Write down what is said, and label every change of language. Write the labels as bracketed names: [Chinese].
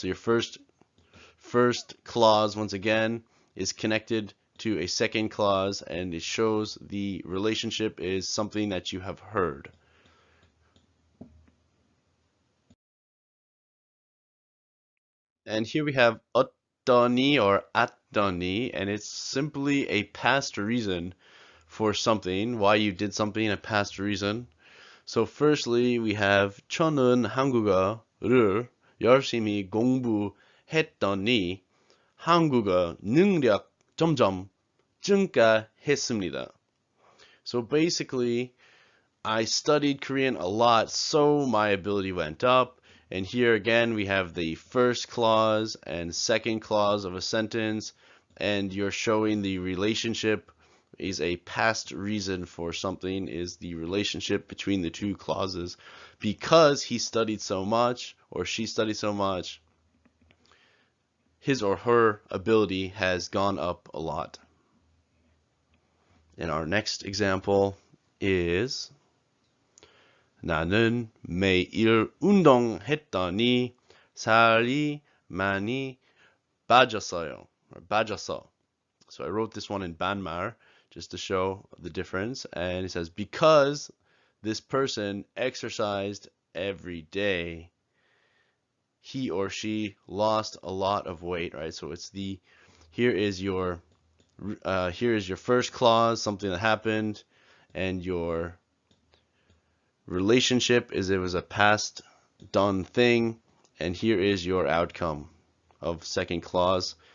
[English] So your first clause, once again, is connected to a second clause, and it shows the relationship is something that you have heard. And here we have 어떠니 or at더니, and it's simply a past reason for something, why you did something, a past reason. [Korean] So firstly, we have 저는 한국어를 열심히 공부했더니 한국어 능력 점점 증가했습니다. [English] So basically, I studied Korean a lot, so my ability went up. And here again, we have the first clause and second clause of a sentence, and you're showing the relationship is a past reason for something, is the relationship between the two clauses. Because he studied so much or she studied so much, his or her ability has gone up a lot. [Korean] And our next example is 나는 매일 운동했더니 살이 많이 빠졌어요. Or 빠졌어. [English] So I wrote this one in Banmar just to show the difference. And it says, because this person exercised every day, he or she lost a lot of weight, right? So it's here is your first clause, something that happened, and your relationship is it was a past done thing, and here is your outcome of second clause.